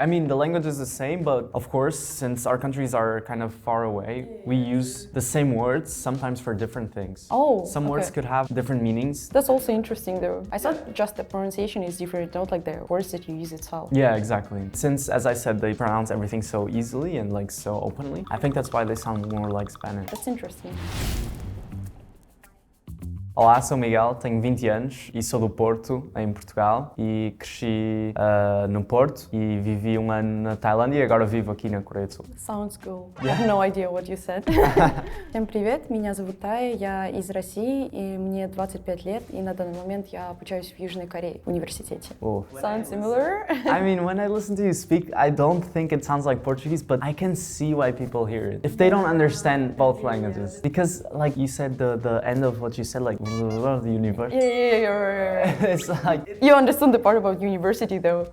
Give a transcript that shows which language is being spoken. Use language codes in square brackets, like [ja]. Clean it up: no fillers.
[en] I mean, the language is the same, but of course, since our countries are kind of far away, we use the same words sometimes for different things. Oh, some words could have different meanings. That's also interesting though. I thought just the pronunciation is different, not like the words that you use itself. Yeah, exactly. Since, as I said, they pronounce everything so easily and like so openly, I think that's why they sound more like Spanish. That's interesting. [pt] Olá, sou Miguel, tenho 20 anos e sou do Porto, em Portugal, e cresci no Porto e vivi um ano na Tailândia e agora vivo aqui на Coreia do Sul. [en] Sounds cool. I have no idea what you said. [ru] Всем привет, меня зовут Тая, я из России, и мне 25 лет, и на данный момент я обучаюсь в Южной Корее, в университете. [en] Oh. Sounds similar? I mean, when I listen to you speak, I don't think it sounds like Portuguese, but I can see why people hear it. If they don't understand both languages. Because, like you said, the end of what you said, like, the university. Yeah, right. It's like... You understand the part about university, though.